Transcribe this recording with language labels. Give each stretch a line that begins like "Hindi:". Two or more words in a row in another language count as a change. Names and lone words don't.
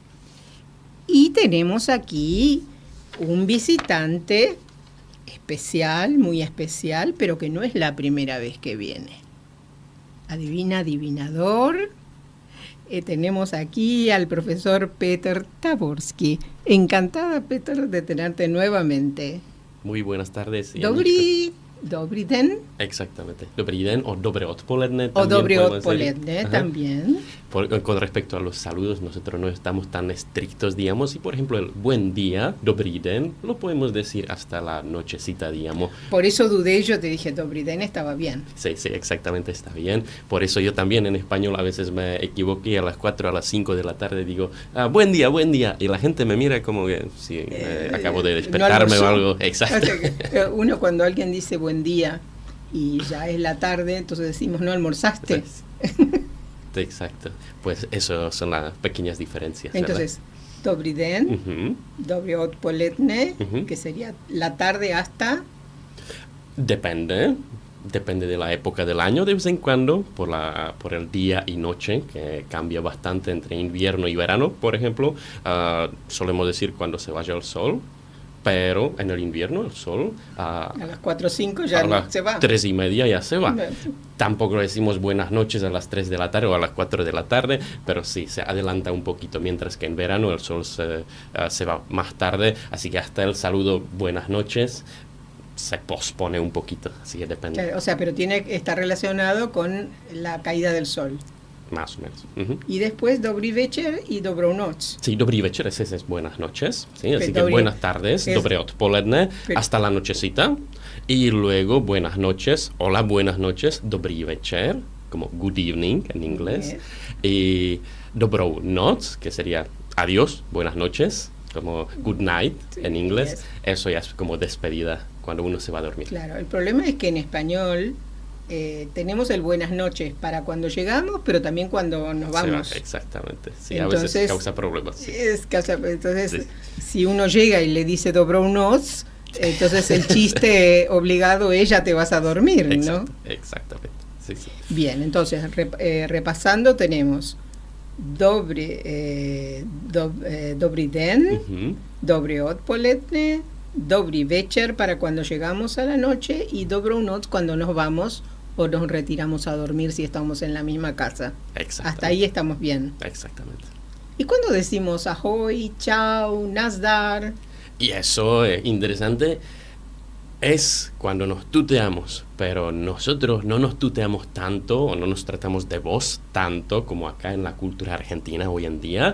Spanish: Y tenemos aquí un visitante especial, muy especial, pero que no es la primera vez que viene. Adivina, adivinador. Tenemos aquí al profesor Peter Taborski. Encantada, Peter, de tenerte nuevamente. Muy buenas tardes.
Czech: Dobrý den.
Spanish: Exactamente.
Czech: Dobrý den o dobré odpoledne.
Spanish: O
Czech: dobré odpoledne
Spanish: también. Con respecto a los saludos, nosotros no estamos tan estrictos, digamos. Y, por ejemplo, el buen día,
Czech: dobrý den,
Spanish: lo podemos decir hasta la nochecita, digamos. Por eso dudé, yo te dije
Czech: dobrý den,
Spanish: estaba bien. Sí, exactamente, está bien. Por eso yo también en español a veces me equivoqué a las 4, a las 5 de la tarde, digo, buen día. Y la gente me mira como que si acabo de despertarme o algo. Exacto. O sea que uno cuando alguien dice buen día y ya es la tarde, entonces decimos, ¿no almorzaste? Exacto. Pues eso son las pequeñas diferencias. Entonces,
Czech: dobrý den, dobré odpoledne,
Spanish: que sería la tarde hasta... Depende de la época del año, de vez en cuando, por el día y noche, que cambia bastante entre invierno y verano, por ejemplo. Solemos decir cuando se vaya el sol, pero en el invierno el sol a las 4 o 5 ya no se va. 3:30 ya se va. Tampoco decimos buenas noches a las 3 de la tarde o a las 4 de la tarde, pero sí, se adelanta un poquito, mientras que en verano el sol se va más tarde, así que hasta el saludo buenas noches se pospone un poquito, así que depende. Claro, o sea, pero está relacionado con la caída del sol. Más o menos. Y después
Czech: dobrý večer y dobrou noc. Sí, dobrý večer,
Spanish: ese es buenas noches. ¿Sí? Así que buenas tardes,
Czech: dobré odpoledne,
Spanish: hasta la nochecita. Y luego buenas noches, hola, buenas noches,
Czech: dobrý večer,
Spanish: como
English: good evening
Spanish: en inglés.
Czech: Y dobrou noc,
Spanish: que sería adiós, buenas noches, como
English: good night
Spanish: en inglés. Eso ya es como despedida cuando uno se va a dormir. Claro, el problema es que en español... tenemos el buenas noches para cuando llegamos, pero también cuando nos vamos. Exactamente, sí, entonces, a veces causa problemas. Sí. Entonces, sí. Si uno llega y le dice
Czech: dobrou noc,
Spanish: entonces el chiste obligado es ya te vas a dormir, ¿no? Exactamente, sí. Bien, entonces repasando tenemos
Czech: dobrý den, dobré odpoledne, dobrý večer
Spanish: para cuando llegamos a la noche y
Czech: dobrou noc
Spanish: cuando nos vamos o nos retiramos a dormir si estamos en la misma casa. Hasta ahí estamos bien. Exactamente. ¿Y cuando decimos
Czech: ahoy, chao, nazdar?
Spanish: Y eso es interesante. Es cuando nos tuteamos, pero nosotros no nos tuteamos tanto o no nos tratamos de vos tanto como acá en la cultura argentina hoy en día.